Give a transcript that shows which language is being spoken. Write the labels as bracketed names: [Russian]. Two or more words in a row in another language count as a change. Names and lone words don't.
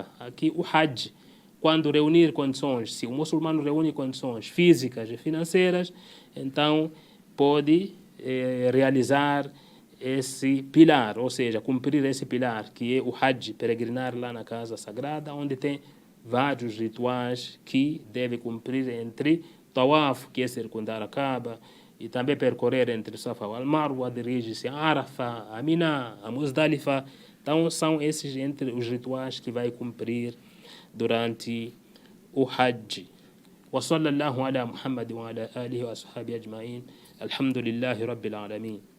[Portuguese] Aqui o Hajj, quando reunir condições, se o muçulmano reúne condições físicas e financeiras, então pode realizar esse pilar, ou seja, cumprir esse pilar, que é o Hajj, peregrinar lá na casa sagrada, onde tem vários rituais que deve cumprir entre Tawaf, que é circundar a Kaaba, e também percorrer entre Safa e Al-Marwa, dirige-se a Arafah, a Mina, a Muzdalifa. Então, são esses entre os rituais que vai cumprir durante o Hajj. [Arabic] وصلى الله على محمد وعلى آله وأصحابه أجمعين الحمد لله رب العالمين